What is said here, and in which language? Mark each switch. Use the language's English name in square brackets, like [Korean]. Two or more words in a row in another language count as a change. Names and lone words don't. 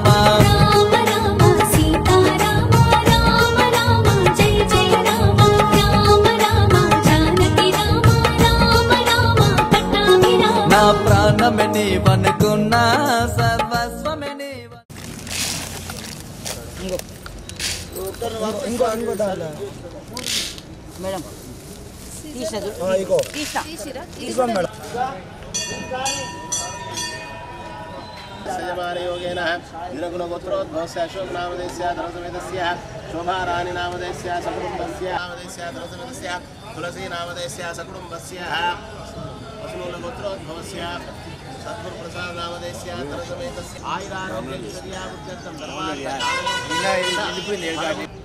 [Sanskrit] రామ రామ సీతారామ రామ రామ జయ జయ రామ రామ రామ జానకి రామ రామ రామ పట్టాభిరామ [Telugu] నా ప్రాణమే నీవనుకున్నా సర్వస్వమే నీవ మేడం [Sanskrit] सजमाने योगेन दिनगुणगोत्रोद्भवस्य अशोकनामधेयस्य धर्मसमेतस्य शोभाराणि नामधेयस्य सकुटुम्बस्य नामधेयस्य धर्मसमेतस्य तुलसीनामधेयस्य सकुटुम्बस्य वसुमूलगोत्रोद्भवस्य सद्गुरुप्रसाद नामधेयस्य धर्मसमेतस्य आयुरारोग्यैश्वर्यावृद्ध्यर्थं धर्मार्थकामं